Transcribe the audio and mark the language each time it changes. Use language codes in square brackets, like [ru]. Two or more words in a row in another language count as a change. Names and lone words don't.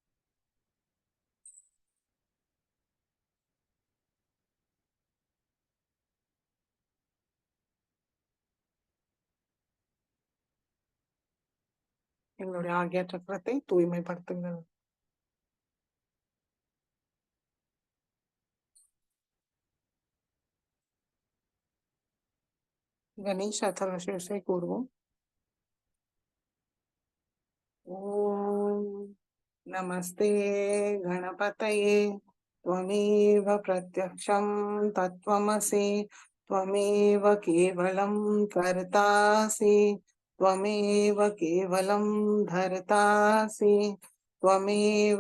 [ta] எங்களுடைய ஆக்யா சக்கரத்தை தூய்மைப்படுத்துங்கள். கணேஷ் அதர்வசேஷை கூறுவோம். [sa] ஓம் नमस्ते गणपतये त्वमेव प्रत्यक्षं तत्त्वमसि त्वमेव केवलं कर्तासि त्वमेव केवलं धर्तासि त्वमेव